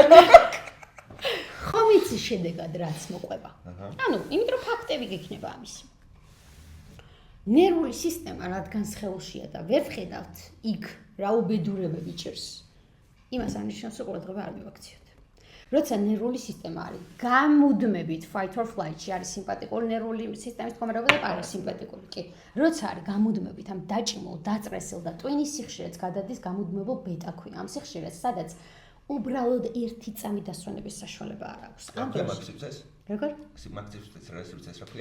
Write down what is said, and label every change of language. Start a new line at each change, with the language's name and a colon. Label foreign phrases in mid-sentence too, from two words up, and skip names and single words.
Georgian: ხომ იცი შედეგად რაც მოყვება. ანუ, იმიტომ რომ ფაქტები გექნება ამის. ნერვული სისტემა რადგან სხეულშია და ვერ ხედავთ იქ რა უბედურებები ჭირს. იმას ანიშნავს რომ ყურადღება არ მივაქციოთ. როცა ნერვული სისტემა არის გამუდმებით
English: fight or flight-
Georgian: ში არის სიმპათიკური ნერვული სისტემის მდგომარეობა და პარასიმპათიკური. კი, როცა არის გამუდმებით ამ დაჭიმულ, დაწრესილ და ტვინის სიხშირეც გადადის გამუდმებულ ბეტა-ქვია. ამ სიხშირეც, სადაც უბრალოდ ერთი წამი დასვენების საშუალება არ აქვს. ამ დროს მაქსიმცეს? როგორ? მაქსიმცეს რა ქვია?